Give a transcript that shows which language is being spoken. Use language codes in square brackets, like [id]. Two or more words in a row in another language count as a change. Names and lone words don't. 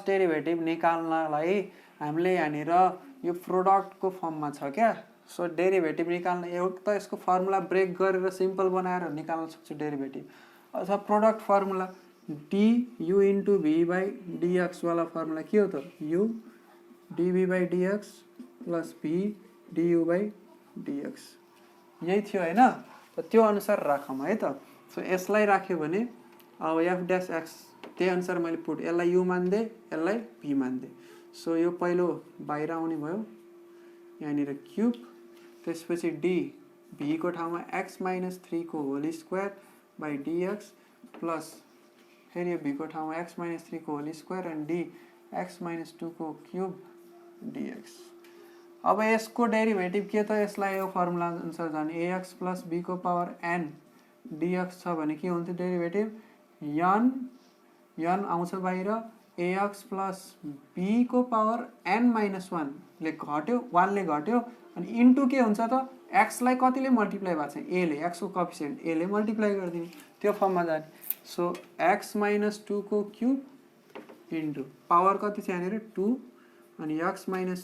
[ne] डेरिभेटिभ निकाल्नलाई हामीले यहाँनिर यो प्रोडक्टको फर्ममा छ क्या सो डेरिभेटिभ निकाल्न एउटा यसको फर्मुला ब्रेक गरेर सिम्पल बनाएर निकाल्न सक्छु डेरिभेटिभ अथवा [en] product formula du into v by dx [ne] वाला फर्मुला के हो त [en] u dv by dx plus v du by dx [ne] यही थियो हैन त्यो अनुसार राखौँ है त सो यसलाई राख्यो भने अब f [en] dash x [ne] त्यही अनुसार मैले पुट यसलाई u मान्दे यसलाई v मान्दे सो यो पहिलो बाहिर आउने भयो यहाँनिर क्यूब त्यसपछि d v को ठाउँमा [en] x minus 3 [ne] को [en] whole square by dx plus [ne] फेरि यो v को ठाउँमा [en] x minus 3 [ne] को [en] whole square and d x minus 2 [ne] को [en] cube dx [ne] अब यसको डेरिभेटिभ के त यसलाई यो फर्मुला अनुसार जाने [en] ax plus b [ne] को [en] power n dx [ne] छ भने के हुन्छ डेरिभेटिभ n आउँछ बाहिर [en] ax plus b [ne] को [en] power n minus 1 [ne] ले घट्यो 1 ले घट्यो अनि इन्टु के हुन्छ त x लाई कतिले मल्टिप्लाई भएको छ a ले x को कोएफिसिएन्ट a ले मल्टिप्लाई गरिदिने त्यो फर्ममा जाने सो [en] x minus 2 [ne] को [en] cube into power [ne] कति छ यहाँनिर 2 अनि [en] x minus